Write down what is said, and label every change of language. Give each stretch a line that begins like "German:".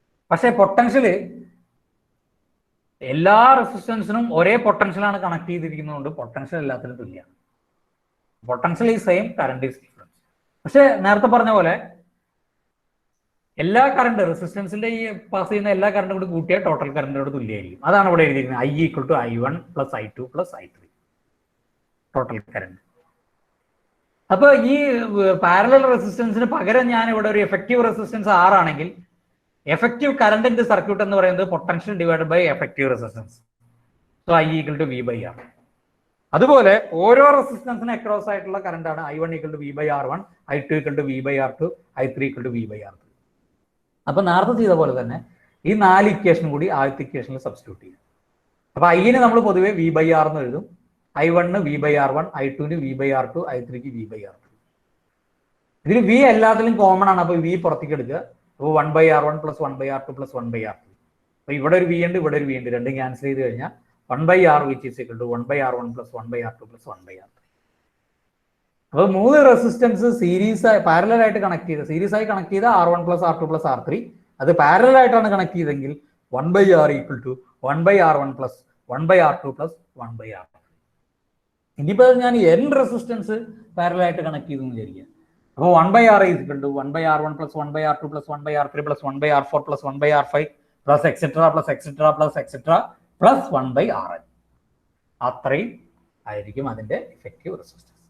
Malayalam: പക്ഷെ പൊട്ടൻഷ്യല് എല്ലാ റെസിസ്റ്റൻസിനും ഒരേ പൊട്ടൻഷ്യലാണ് കണക്ട് ചെയ്തിരിക്കുന്നതുകൊണ്ട് പൊട്ടൻഷ്യൽ എല്ലാത്തിനും തുല്യമാണ്.
English: Potential ഈ same, current is difference.
Malayalam: പക്ഷെ നേരത്തെ പറഞ്ഞ പോലെ എല്ലാ കറണ്ട് റെസിസ്റ്റൻസിന്റെ ഈ പാസ് ചെയ്യുന്ന എല്ലാ കറണ്ടും കൂടി കൂട്ടിയാൽ ടോട്ടൽ കറണ്ടിനോട് തുല്യമായിരിക്കും. അതാണ് ഇവിടെ എഴുതിയിരിക്കുന്നത്,
English: I equal to I1 plus I2 plus I3
Malayalam: total current. അപ്പൊ ഈ പാരലൽ റെസിസ്റ്റൻസിന് പകരം ഞാൻ ഇവിടെ ഒരു എഫക്റ്റീവ് റെസിസ്റ്റൻസ് R ആണെങ്കിൽ effective current in the circuit എന്ന് പറയുന്നത്
English: Potential divided by effective resistance. So I equal to V by R.
Malayalam: അതുപോലെ ഓരോ റെസിസ്റ്റൻസിന് അക്രോസ് ആയിട്ടുള്ള കറണ്ടാണ്
English: I1 equal to V by R1, I2 equal to V by R2, I3 equal to V by R3.
Malayalam: അപ്പൊ നേരത്തെ ചെയ്ത പോലെ തന്നെ ഈ 4 equation കൂടി ആദ്യത്തെ ഇക്വേഷനിൽ സബ്സ്റ്റിറ്റ്യൂട്ട് ചെയ്യും. അപ്പൊ ഐന് നമ്മൾ പൊതുവെ
English: V by R എന്ന് എഴുതും, I1 V by R1, I2 V by R2, I3 V by R3.
Malayalam: ഇതിൽ V എല്ലാത്തിലും കോമൺ ആണ്. അപ്പൊ V പുറത്തേക്ക് എടുക്കുക. അപ്പോൾ
English: 1 by R1 plus 1 by R2 plus 1 by R3.
Malayalam: അപ്പൊ ഇവിടെ ഒരു V ഉണ്ട്, ഇവിടെ ഒരു V ഉണ്ട്, രണ്ടും ക്യാൻസൽ ചെയ്ത് കഴിഞ്ഞാൽ
English: 1 by R which is equal to 1 by R1 plus 1 by R2 plus 1 by R3. അപ്പോൾ മൂന്ന് resistance series ആയി parallel ആയിട്ട് connect ചെയ്ത്, series ആയി connect ചെയ്ത R1 plus R2 plus R3, അത് parallel ആയിട്ടാണ് കണക്ട് ചെയ്തെങ്കിൽ 1 by R equal to 1 by R1 plus 1 by R2 plus 1 by R3.
Malayalam: ഇനിയിപ്പോൾ ഞാൻ N റെസിസ്റ്റൻസ് പാരലൽ ആയിട്ട് കണക്ട് ചെയ്തു എന്ന് വിചാരിക്കുക.
English: അപ്പോൾ 1 by R is equal to 1 by R1 plus 1 by R2 plus 1 by R3 plus 1 by R4 plus 1 by R5 plus etc plus etc plus etc plus 1 by Rn.
Malayalam: അത്രയും ആയിരിക്കും അതിന്റെ effective resistance.